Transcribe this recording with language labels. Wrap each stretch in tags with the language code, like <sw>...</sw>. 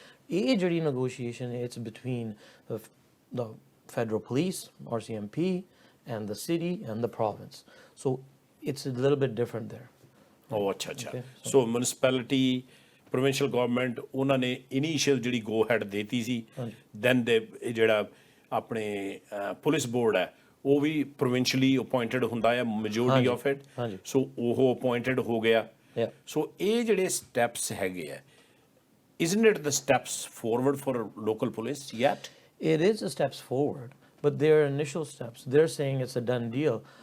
<pa>ਇਹ ਜਿਹੜੀ</pa> <en>Negotiation it's between the federal police, RCMP, and the city and the province. So it's a little bit different there. Oh, अच्छा। Okay, so municipality, provincial government,</en> <pa>ਉਹਨਾਂ ਨੇ initial ਜਿਹੜੀ go ahead ਦੇਤੀ ਸੀ, then ਦੇ ਜਿਹੜਾ ਆਪਣੇ ਪੁਲਿਸ ਬੋਰਡ ਹੈ ਉਹ ਵੀ provincially appointed ਹੁੰਦਾ ਹੈ</pa> <en>majority of it,</en> <pa>so ਉਹ appointed ਹੋ ਗਿਆ।</pa> <en>so</en> <pa>ਇਹ ਜਿਹੜੇ steps ਹੈਗੇ ਆ,</pa> <en>isn't it the steps forward for local police yet? It is a steps forward, but they're initial steps. They're saying it's a done deal.</en>